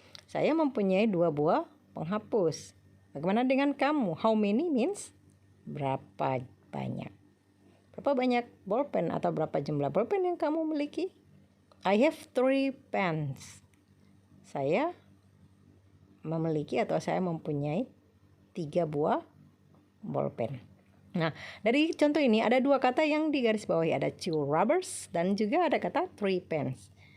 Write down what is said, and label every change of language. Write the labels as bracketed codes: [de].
[id] Saya mempunyai 2 buah penghapus. Bagaimana dengan kamu? [en] How many means [id] berapa banyak. Berapa banyak bolpen atau berapa jumlah bolpen yang kamu miliki? [en] I have 3 pens. [id] Saya memiliki atau saya mempunyai 3 buah bolpen. Nah, dari contoh ini ada 2 kata yang digarisbawahi. Ada 2 rubbers dan juga ada kata 3 pens.